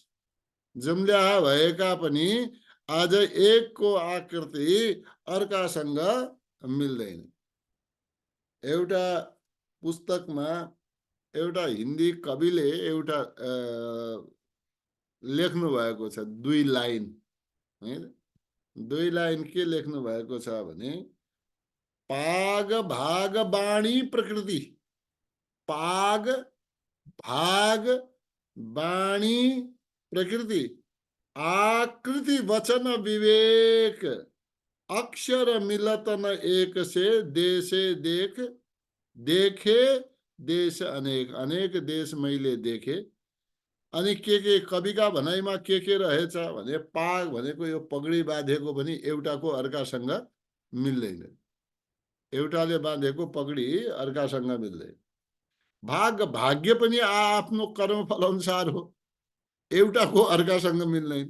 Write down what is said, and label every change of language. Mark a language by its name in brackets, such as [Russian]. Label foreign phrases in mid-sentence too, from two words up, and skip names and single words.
[Nepali] जम्ल्या भएका पनि आज एकको आकृति अर्कासँग मिल्दैन। एउटा पुस्तकमा एउटा हिन्दी कविले एउटा लेख्नु भएको छ, 2 लाइन हैन। 2 लाइन के लेख्नु भएको छ भने, [Hindi] पाग भाग बाणी प्रकृति, पाग भाग बाणी प्रकृति, आकृति वचन विवेक, अक्षर मिलत न एक से, देशे देख देखे देश अनेक, [Nepali] अनेक देश मैले देखे। अनि के कविका भनाइमा के रहेछ भने, पाग भनेको यो पगडी बाँधेको पनि एउटाको अर्कासँग मिल्दैन। एउटाले बाँधेको पगडी अर्कासँग मिल्दैन। भाग्य पनि आफ्नो कर्मफल अनुसार हो, एउटाको अर्कासँग मिल्दैन।